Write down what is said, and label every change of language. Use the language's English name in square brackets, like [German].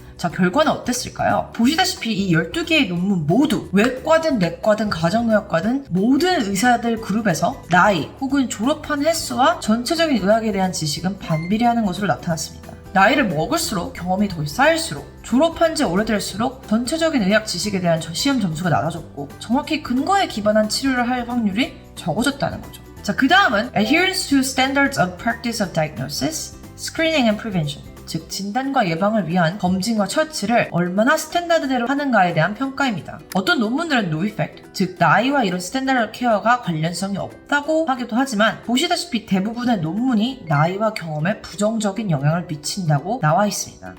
[Korean] 자, 결과는 어땠을까요? 보시다시피 이 12개의 논문 모두 외과든 내과든 가정의학과든 모든 의사들 그룹에서 나이 혹은 졸업한 횟수와 전체적인 의학에 대한 지식은 반비례하는 것으로 나타났습니다. 나이를 먹을수록 경험이 더 쌓일수록 졸업한 지 오래될수록 전체적인 의학 지식에 대한 시험 점수가 낮아졌고 정확히 근거에 기반한 치료를 할 확률이 적어졌다는 거죠. 자, 그 다음은 [English] adherence to standards of practice of diagnosis, screening and prevention. [Korean] 즉 진단과 예방을 위한 검진과 처치를 얼마나 스탠다드대로 하는가에 대한 평가입니다. 어떤 논문들은 [English] no effect, [Korean] 즉 나이와 이런 스탠다드 케어가 관련성이 없다고 하기도 하지만 보시다시피 대부분의 논문이 나이와 경험에 부정적인 영향을 미친다고 나와 있습니다.